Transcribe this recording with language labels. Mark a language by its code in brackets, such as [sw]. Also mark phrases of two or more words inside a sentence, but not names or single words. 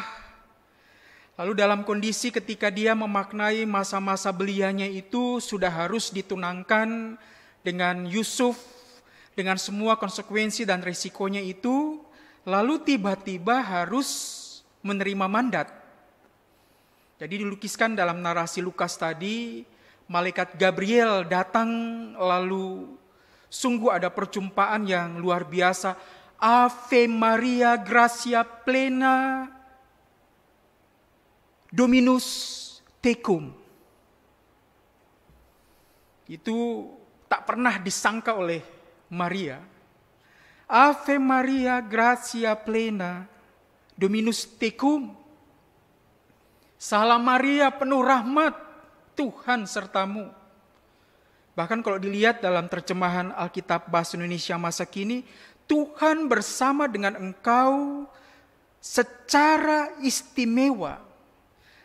[id] Lalu dalam kondisi ketika dia memaknai masa-masa belianya itu sudah harus ditunangkan dengan Yusuf, dengan semua konsekuensi dan risikonya itu, lalu tiba-tiba harus menerima mandat. Jadi dilukiskan dalam narasi Lukas tadi, malaikat Gabriel datang lalu sungguh ada perjumpaan yang luar biasa. [la] Ave Maria, gratia plena, Dominus tecum. [id] Itu tak pernah disangka oleh Maria. [la] Ave Maria, gratia plena, Dominus tecum. [id] Salam Maria, penuh rahmat, Tuhan sertamu. Bahkan kalau dilihat dalam terjemahan Alkitab Bahasa Indonesia masa kini, Tuhan bersama dengan engkau secara istimewa.